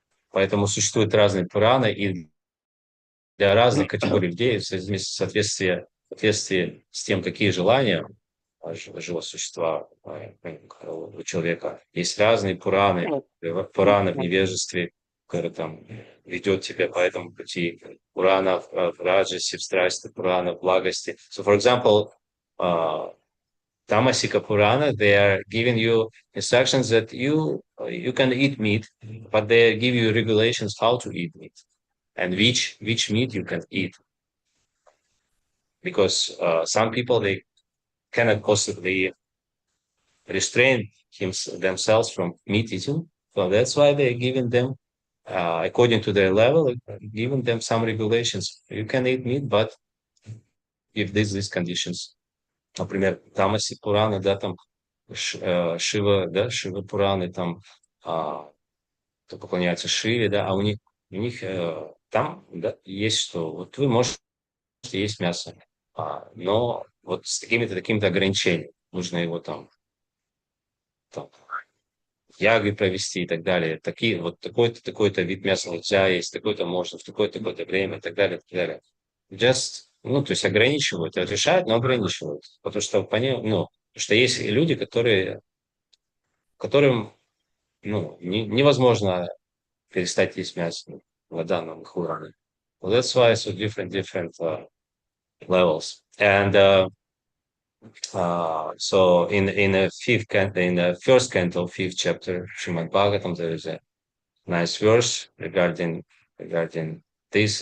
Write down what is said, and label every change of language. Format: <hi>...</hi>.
<ru>Поэтому существуют разные Пураны, и для разных категорий людей, в соответствии с тем, какие желания живого существа, у человека. Есть разные Пураны, Пураны в невежестве, который там ведет тебя по этому пути, Пурана в раджасе, в страсти, Пурана в благости.</ru> <en>So, for example, Tamasika Purana, they are giving you instructions that you can eat meat, but they give you regulations how to eat meat and which meat you can eat. Because some people, they cannot possibly restrain themselves from meat eating. So that's why they're giving them, according to their level, giving them some regulations. You can eat meat, but if these conditions.</en> <ru>Например, Тамаси Пураны, да, там Шива, да, Шива Пураны, там кто поклоняется Шиве, да, а у них там, да, есть что, вот вы можете есть мясо, но вот с такими-то ограничениями, нужно его там ягой провести и так далее, такие, вот такой-то вид мяса нельзя есть, такой-то можно, в такое-то время и так далее, и так далее. Just, то есть ограничивают, разрешают, но ограничивают. Потому что есть люди, которым, невозможно перестать есть мясо в данном Хуране.</ru> <en>Well, that's why so different levels. And so in the first canto, 5th chapter, Shrimad Bhagavatam, there is a nice verse regarding this.</en>